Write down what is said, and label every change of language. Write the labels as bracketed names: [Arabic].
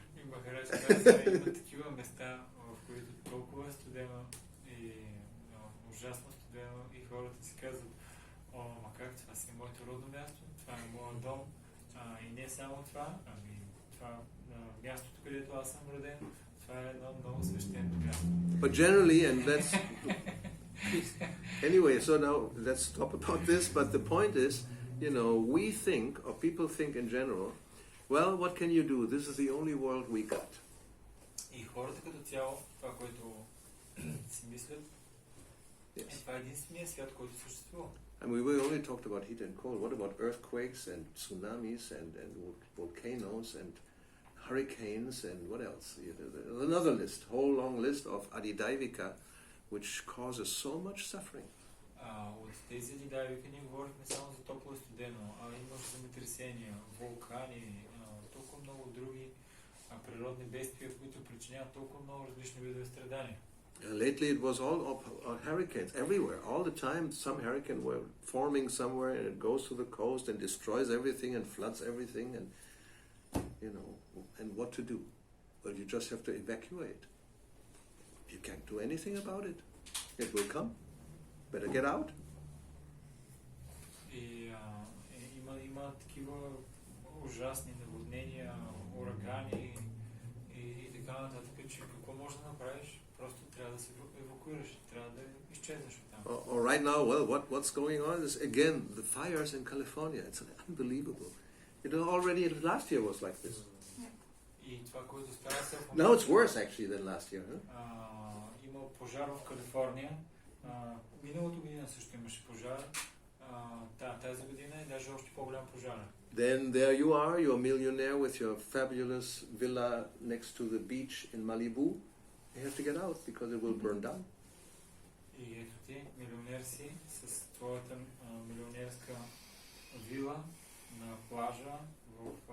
[Bulgarian] Махарадж каза, има такива места, в които толкова е студено и ужасно студено и хората си казват, ма как, това си е моето родно място, това е моят дом, и не само това, това мястото, където аз съм роден, това е едно много свещено място. [English] But generally, and that's anyway, so now let's stop about this, but the point is, we think, or people think in general, well, what can you do? This is the only world we got. [Bulgarian] И хората като цяло, това, което си мислят, това е единствения свят, който съществува. [English] And we only talked about heat and cold. What about earthquakes and tsunamis and volcanoes and hurricanes and what else? Another list, whole long list of adidaivika, which causes so much suffering. [Bulgarian] От тези адидайвика ние говорихме само за топло и студено, имаш земетресения, вулкани, толкова много други природни бедствия, които причиняват толкова много различни видове страдания. [English] Lately it was all hurricanes everywhere, all the time. Some hurricane were forming somewhere and it goes to the coast and destroys everything and floods everything and and what to do? Well, you just have to evacuate. You can't do anything about it. It will come. Better get out. [Bulgarian] И има такива ужасни наводнения, урагани и така нататък, че какво можеш да направиш? Просто трябва да се евакуираш, трябва да изчакаш. изчезнеш от там. [English] Or right now, well, what's going on is again the fires in California. It's unbelievable. You know, already last year was like this. [Bulgarian] И това, което става се в [English] Now it's worse actually than last year. Huh? [Bulgarian] Има пожар в Калифорния. Миналото година също имаше пожар. Тази година е даже още по-голям пожар. [English] Then there you are, you're a millionaire with your fabulous villa next to the beach in Malibu. You have to get out because it will burn down. [Bulgarian] И ето ти, милионер си, с твоята милионерска вила на плажа в